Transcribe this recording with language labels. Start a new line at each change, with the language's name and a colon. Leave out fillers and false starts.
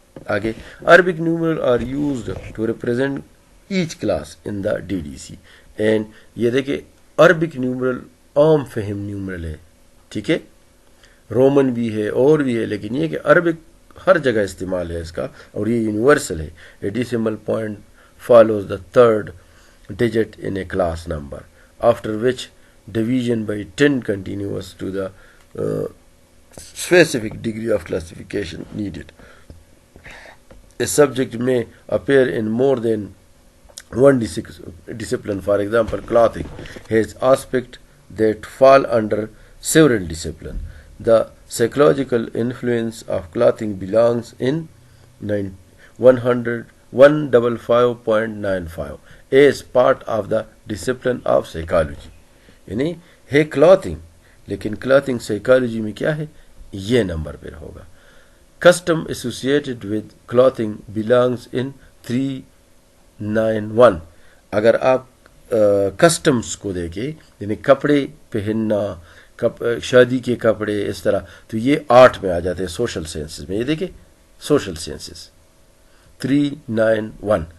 English: आगे Arabic numeral are used to represent each class in the DDC.
Hindi: And ये देखिए, Arabic numeral आम फहम numeral है. ठीक है. रोमन भी है और भी है, लेकिन ये कि अरबिक हर जगह इस्तेमाल है इसका और ये यूनिवर्सल है.
English: A decimal point follows the third digit in a class number, after which division by 10 continues to the specific degree of classification needed. A subject may appear in more than one discipline. For example, clothing has aspects that fall under several disciplines. The psychological influence of clothing belongs in 155.95 as part of the discipline of psychology.
Hindi: यानी है clothing, लेकिन clothing psychology में क्या है? ये number पर होगा.
English: Custom associated with clothing belongs in 391.
Hindi: अगर आप कस्टम्स को देखें, यानी कपड़े पहनना, शादी के कपड़े, इस तरह, तो ये 8 में आ जाते हैं सोशल साइंसेस में. ये देखिए, सोशल साइंसेस 391.